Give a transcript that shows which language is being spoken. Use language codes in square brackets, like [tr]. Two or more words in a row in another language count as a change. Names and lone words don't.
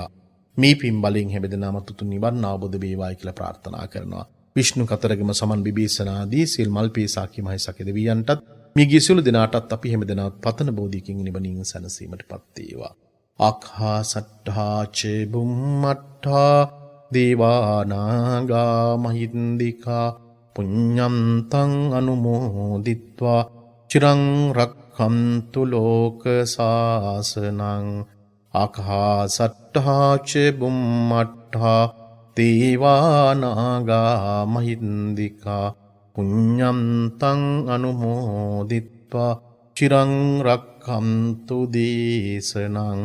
[si] මේ පින් බලයෙන් හැමදෙනාම තුතුන් නිවන් අවබෝධ වේවායි කියලා ප්‍රාර්ථනා කරනවා. විෂ්ණු කතරගම සමන් විභීෂණාදී සිල් මල්පේසාකි මහේසාකි දෙවියන්ටත් මියගිය සියලු දෙනාටත් අපි හැමදෙනාත් පතන බෝධියකින් නිවනින් සැනසීමටපත් වේවා. [pi] ආඛාසට්ඨා චේ බුම්මට්ඨා දේවානාගා මහින්దికා පුඤ්ඤන්තං අනුමෝදිත්වා චිරං රක්ඛන්තු ලෝක සාසනං. ආඛාසට්ඨා චේ බුම්මට්ඨා දේවානාගා මහින්దికා පුඤ්ඤන්තං අනුමෝදිත්වා චිරං රක්ඛන්තු දේශනං.